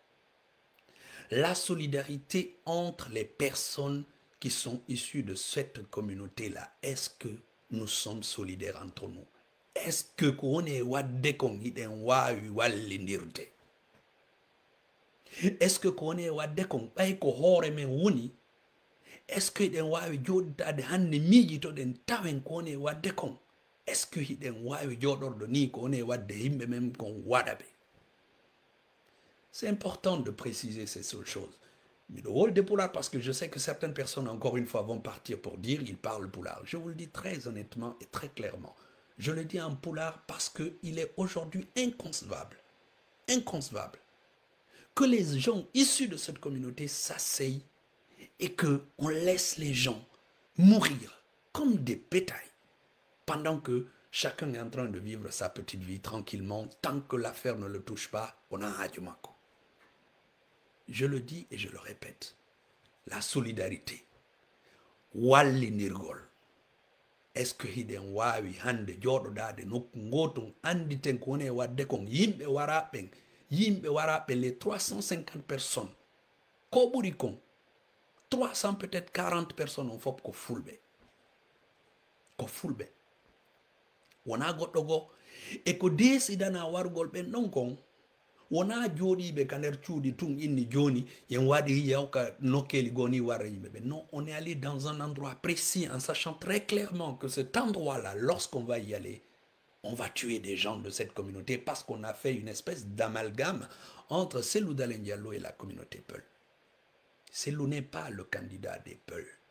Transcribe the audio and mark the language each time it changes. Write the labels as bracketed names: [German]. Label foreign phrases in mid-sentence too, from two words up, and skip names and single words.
[French] La solidarité entre les personnes qui sont issues de cette communauté-là. Est-ce que nous sommes solidaires entre nous? Est-ce que qu'on est est-ce que [Fula] qu'on est est-ce que den wawi joddade hande miiji to den tawen ko woni wadde kon [French] est ce que [Fula] hiɗen wawi joɗorɗo ni ko woni wadde yimɓe men kon waɗa ɓe? [French] C'est important de préciser ces choses. Mais le rôle des poulards, parce que je sais que certaines personnes, encore une fois, vont partir pour dire ils parlent poulard. Je vous le dis très honnêtement et très clairement. Je le dis en poulard parce qu'il est aujourd'hui inconcevable que les gens issus de cette communauté s'asseyent et qu'on laisse les gens mourir comme des bétails pendant que chacun est en train de vivre sa petite vie tranquillement. Tant que l'affaire ne le touche pas, on a un Hadjumako. Je le dis et je le répète, la solidarité, [Fula] walli nirgol, [French] est-ce que [Fula] hiden wawi hande joɗodade nokku goton anditen ko woni wadde kon yimɓe waraɓe [French] les 350 personnes [Fula] ko ɓuri kon 300 [French] peut-être 40 personnes [Fula] on fof ko fulɓe wona goɗɗo goo e ko desidana wargol ɓen ɗon kon wona jooɗiɓe ka nder cuuɗi tun inni joni yen waɗi yawka nokkeli goni wara yimɓeɓe. [French] Non, on est allé dans un endroit précis en sachant très clairement que cet endroit-là, lorsqu'on va y aller, on va tuer des gens de cette communauté parce qu'on a fait une espèce d'amalgame entre Cellou Dalein Diallo et la communauté Peul. Cellou n'est pas le candidat des Peul.